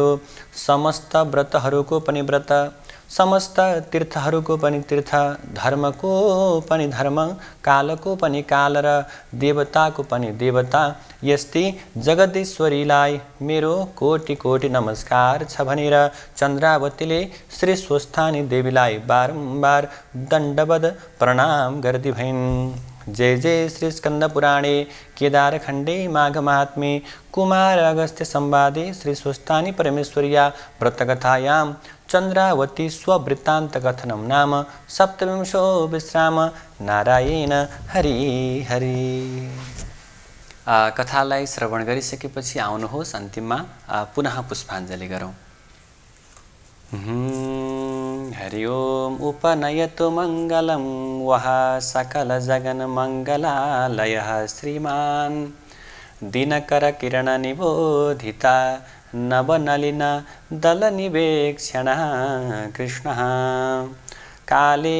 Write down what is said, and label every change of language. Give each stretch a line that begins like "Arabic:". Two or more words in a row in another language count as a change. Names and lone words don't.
Nepali: समस्त व्रतहरूको पनि व्रत, समस्त तीर्थहरूको पनि तीर्थ, धर्मको पनि धर्म, कालको पनि काल र देवताको पनि देवता, यस्ती जगदीश्वरीलाई मेरो कोटि कोटि नमस्कार छ भनेर चन्द्रावतीले श्री स्वस्थानी देवीलाई बारम्बार दण्डवद प्रणाम गर्दै भइन्।
Sanskrit: जय जय श्री स्कंद पुराणे केदारखण्डे माघ महात्म्ये कुमार अगस्त्य संवादे श्री स्वस्थानी परमेश्वर्या व्रतकथायां चन्द्रावती स्ववृत्तान्त कथनं नाम सप्तविंशो विश्राम।
Nepali: नारायण हरि हरि। कथालाई श्रवण गरिसकेपछि आउनुहोस् अन्तिममा पुनः पुष्पाञ्जलि गरौँ।
Sanskrit: हरि ओम उपनयतु मङ्गलं वः सकल जगन मङ्गलालयः श्रीमान् दिनकर किरण निबोधिता नवनलिन दलनिवेक्षणः कृष्णः काले